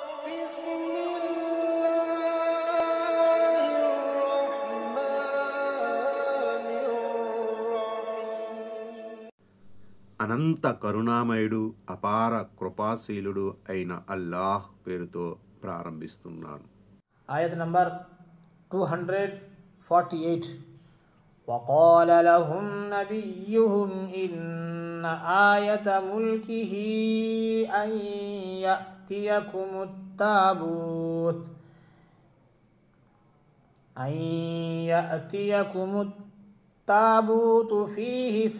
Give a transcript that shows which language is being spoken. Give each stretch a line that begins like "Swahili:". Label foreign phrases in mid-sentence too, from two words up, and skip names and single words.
Arabic: بسم الله الرحمن الرحيم.
Telugu: అనంత కరుణామయుడు అపార కృపాశీలుడు అయిన అల్లాహ్ పేరుతో ప్రారంభిస్తున్నాను.
Arabic: آية نمبر 248. وقال لهم نبيهم إن آية ملكه أن يأتيكم التابوت فيه